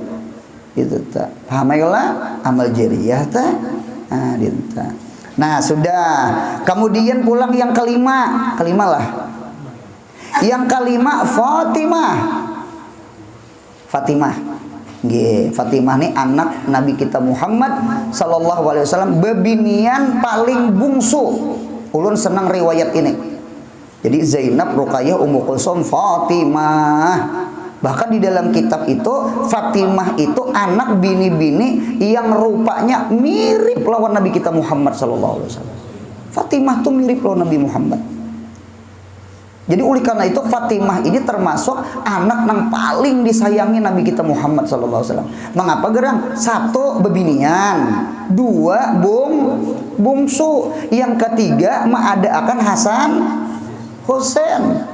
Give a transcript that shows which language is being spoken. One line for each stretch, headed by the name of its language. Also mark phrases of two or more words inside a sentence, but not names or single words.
Banjar: Gitu ta. Paham ya amal jariah ta? Nah, gitu. Nah, sudah. Kemudian pulang yang kelima lah. Yang kelima Fatimah. Fatimah ini anak Nabi kita Muhammad
Arabic: sallallahu alaihi wasallam,
Banjar: bebinian paling bungsu. Ulun senang riwayat ini. Jadi Zainab, Ruqayyah, Ummu Kulsum, Fatimah. Bahkan di dalam kitab itu Fatimah itu anak bini-bini yang rupanya mirip lawan Nabi kita Muhammad
Arabic: sallallahu alaihi wasallam.
Banjar: Fatimah tuh mirip lawan Nabi Muhammad. Jadi oleh karena itu Fatimah ini termasuk anak yang paling disayangi Nabi kita Muhammad SAW. Mengapa gerang? Satu bebinian, dua bungsu, yang ketiga mengadakan Hasan Husain.